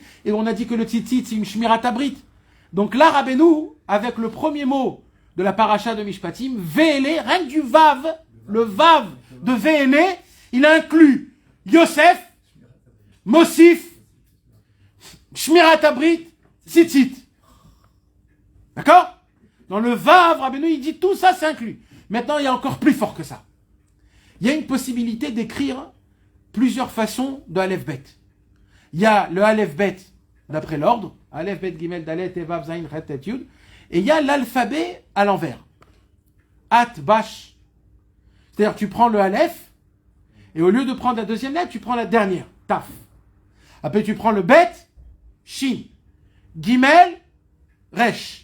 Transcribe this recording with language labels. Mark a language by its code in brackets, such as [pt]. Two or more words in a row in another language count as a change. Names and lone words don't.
[fr] Et on a dit que le Tzitzit, c'est une [he] שמירת הברית. [fr] Donc là, Rabbeinu, avec le premier mot de la paracha de Mishpatim, Vé'élé, rien que du Vav, le Vav de Vé'élé, il inclut Yosef, Mosif, [he] שמירת הברית, [fr] Tzitzit. D'accord? Dans le Vav, Rabbeinu, il dit tout ça, c'est inclus. Maintenant, il y a encore plus fort que ça. Il y a une possibilité d'écrire plusieurs façons de [he] אלף בית. [fr] Il y a le [he] אלף בית [fr] d'après l'ordre, [he] אלף בית גימל דלת וו זין חית טית יוד, [fr] et il y a l'alphabet à l'envers. [he] את בש. [fr] C'est-à-dire tu prends le Aleph, et au lieu de prendre la deuxième lettre, tu prends la dernière, Taf. Après tu prends le Bet, Shin. Gimel, Resh.